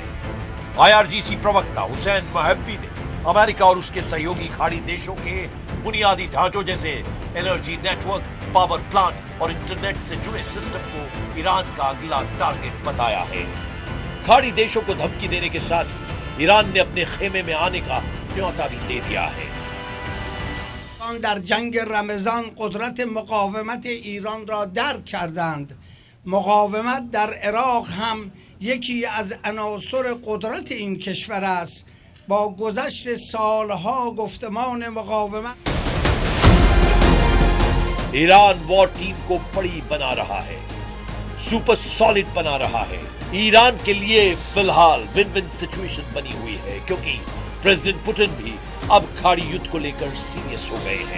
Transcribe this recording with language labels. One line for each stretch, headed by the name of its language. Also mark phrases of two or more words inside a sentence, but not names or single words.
Hindi: आईआरजीसी प्रवक्ता हुसैन महब्बी ने अमेरिका और उसके सहयोगी खाड़ी देशों के बुनियादी ढांचों जैसे
English: energy network, power plant
Hindi: और इंटरनेट से जुड़े सिस्टम को ईरान का अगला टारगेट बताया है। खाड़ी देशों को धमकी देने के साथ ईरान ने अपने खेमे में आने का न्योता भी दे दिया है।
Persian: در جنگ رمضان قدرت مقاومت ایران را درک کردند. مقاومت در عراق هم یکی از عناصر قدرت این کشور است. با گذشت سالها گفتمان مقاومت
Hindi: ईरान
English: war team
Hindi: को बड़ी बना रहा है,
English: super solid
Hindi: बना रहा है। ईरान के लिए फिलहाल
English: win win situation
Hindi: बनी हुई है, क्योंकि प्रेसिडेंट पुतिन भी अब खाड़ी युद्ध को लेकर सीरियस हो गए हैं।